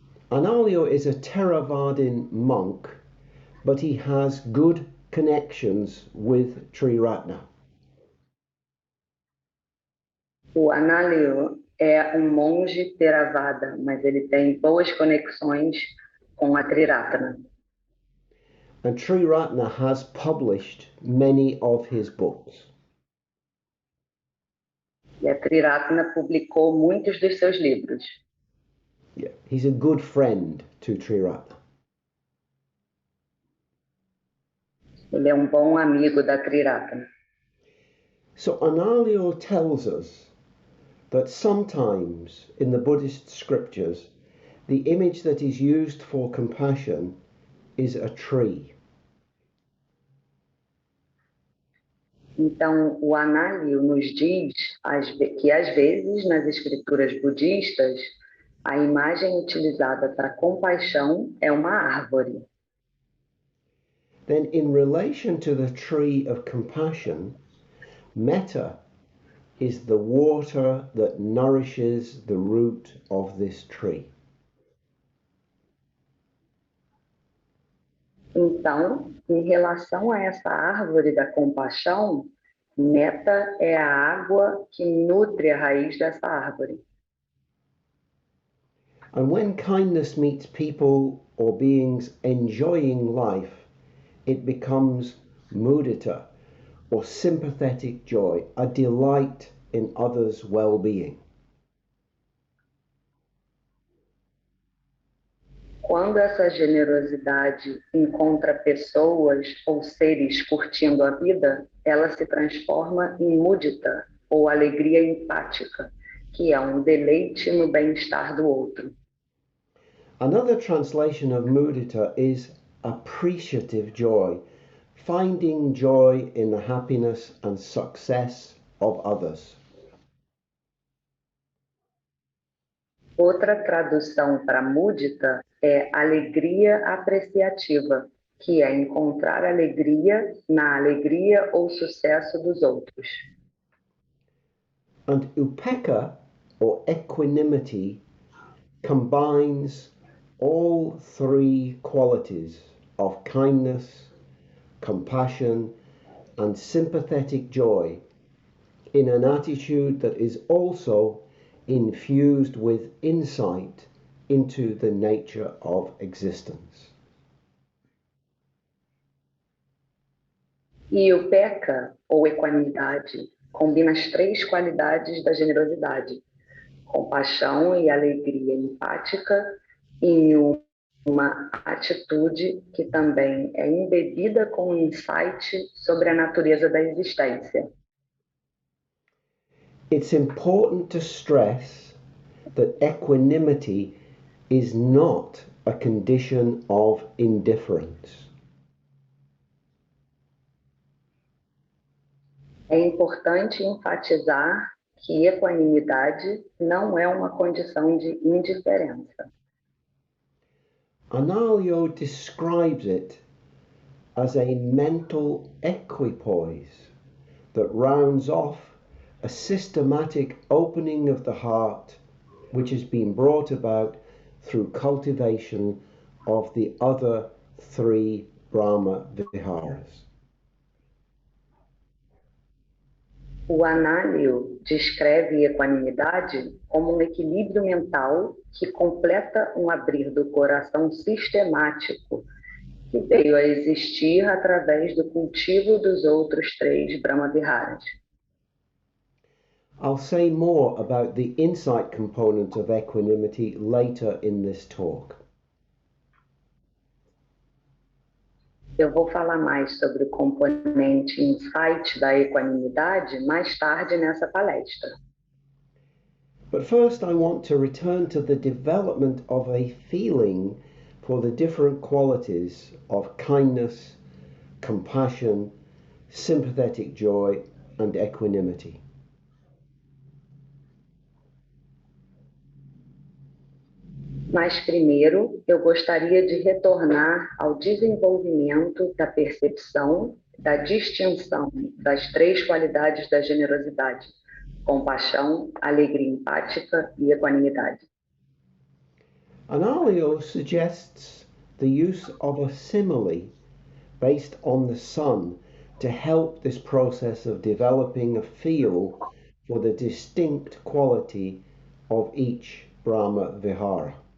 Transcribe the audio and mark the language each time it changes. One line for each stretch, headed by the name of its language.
English: Analio is a Theravadin monk, but he has good connections with Triratna.
Portuguese: O Analio é um monge Theravada, mas ele tem boas conexões com a Triratna.
English: And Triratna has published many of his books.
Portuguese: E a Triratna publicou muitos dos seus livros.
English: Yeah, he's a good friend to Triratna.
Portuguese: Ele é um bom amigo da Triratna.
English: So Analayo tells us that sometimes in the Buddhist scriptures, the image that is used for compassion is a tree.
Portuguese: Então, o Análio nos diz que, às vezes, nas escrituras budistas, a imagem utilizada para compaixão é uma árvore.
English: Then in relation to the tree of compassion, metta is the water that nourishes the root of this tree.
Portuguese: Então, em relação a essa árvore da compaixão, metta é a água que nutre a raiz dessa árvore.
English: And when kindness meets people or beings enjoying life, it becomes mudita, or sympathetic joy, a delight in others' well-being.
Portuguese: Quando essa generosidade encontra pessoas ou seres curtindo a vida, ela se transforma em mudita, ou alegria empática, que é um deleite no bem-estar do outro.
English: Another translation of mudita is appreciative joy, finding joy in the happiness and success of others.
Portuguese: Outra tradução para mudita é alegria apreciativa, que é encontrar alegria na alegria ou sucesso dos outros.
English: And upekkha, or equanimity, combines all three qualities of kindness, compassion, and sympathetic joy in an attitude that is also infused with insight into the nature of existence.
Portuguese: E o pekka, ou equanimidade, combina as três qualidades da generosidade, compaixão e alegria empática, em uma atitude que também é embebida com um insight sobre a natureza da existência.
English: It's important to stress that equanimity is not a condition of indifference.
Portuguese: É importante enfatizar que equanimidade não é uma condição de indiferença.
English: Analayo describes it as a mental equipoise that rounds off a systematic opening of the heart which has been brought about through cultivation of the other three Brahma Viharas.
Portuguese: O Análio descreve equanimidade como um equilíbrio mental que completa um abrir do coração sistemático que veio a existir através do cultivo dos outros três Brahma Viharas.
English: I'll say more about the insight component of equanimity later in this talk.
Portuguese: Eu vou falar mais sobre o componente insight da equanimidade mais tarde nessa palestra.
English: But first I want to return to the development of a feeling for the different qualities of kindness, compassion, sympathetic joy, and equanimity.
Portuguese: Mas primeiro, eu gostaria de retornar ao desenvolvimento da percepção, da distinção das três qualidades da generosidade: compaixão, alegria empática e equanimidade.
English: Analayo suggests the use of a simile based on the sun to help this process of developing a feel for the distinct quality of each Brahma Vihara.